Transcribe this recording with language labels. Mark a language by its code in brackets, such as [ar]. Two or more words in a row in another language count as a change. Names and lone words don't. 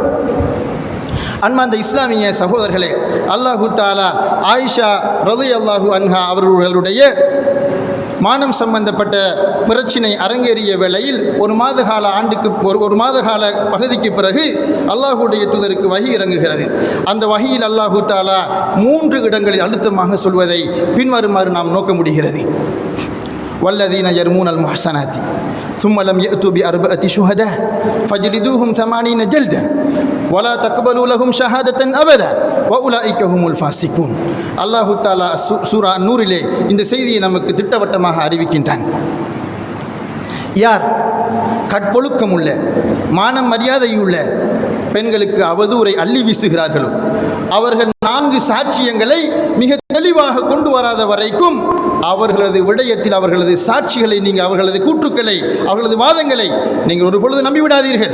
[ta] அன்பார்ந்த இஸ்லாமிய சகோதரர்களே, [ar] الله تعالى [ta] ஆயிஷா [ar] رضي الله عنها [ta] அவர்களுடைய மானம் சம்பந்தப்பட்ட பிரச்சினை அரங்கேறிய வேளையில் ஒரு மாத கால பகுதிக்கு பிறகு அல்லாஹுடைய தூதருக்கு வஹி இறங்குகிறது. அந்த வஹியில் [ar] الله تعالى [ta] 3 இடங்களில் அழுத்தமாக சொல்வதை பின்வருமாறு நாம் நோக்க முடிகிறது. [ar] والذين يرمون المحصنات ثم لم يأتوا بأربعة شهداء فجلدوهم 80 جلدة ولا تقبلوا لهم شهادة أبدا وأولئك هم الفاسقون. الله تعالى [ta] சூரா நூரிலே இந்த செய்தியை நமக்கு திட்டவட்டமாக அறிவிக்கின்றான். யார் கற்பொழுக்கமுள்ள, மானம் மரியாதையுள்ள பெண்களுக்கு அவதூறை அள்ளி வீசுகிறார்களோ அவர்கள் 4 சாட்சியங்களை மிக தெளிவாக கொண்டு வராத வரைக்கும் அவர்களது விடயத்தில் அவர்களது சாட்சிகளை நீங்கள், அவர்களது கூற்றுக்களை, அவர்களது வாதங்களை நீங்கள் ஒரு பொழுது நம்பிவிடாதீர்கள்.